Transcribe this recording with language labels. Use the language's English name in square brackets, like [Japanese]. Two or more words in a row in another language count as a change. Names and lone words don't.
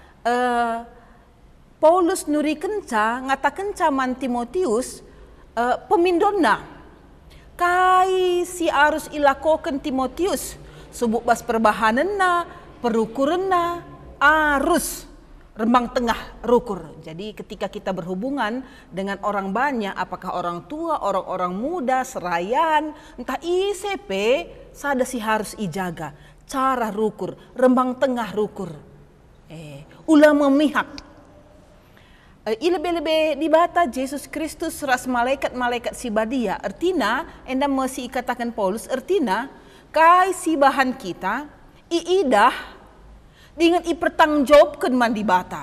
[Batak Karo] Paulus nuri kenca ngatakan man Timotius pemindonna kai si arus ilakokan Timotius subuk bas perbahanenna perukurenna arus rembang tengah rukur. [Indonesian] Jadi ketika kita berhubungan dengan orang banyak, apakah orang tua, orang-orang muda, [Batak Karo] serayan, entah ICP, sada si harus ijaga cara rukur, rembang tengah rukur. Ulah memihak. Ilebe-lebe dibata Yesus Kristus ras malaikat-malaikat si badia. Artina, enda masih katakan Paulus, artina kai si bahan kita iidah dengan ipertanggungjawabkan mandi bata.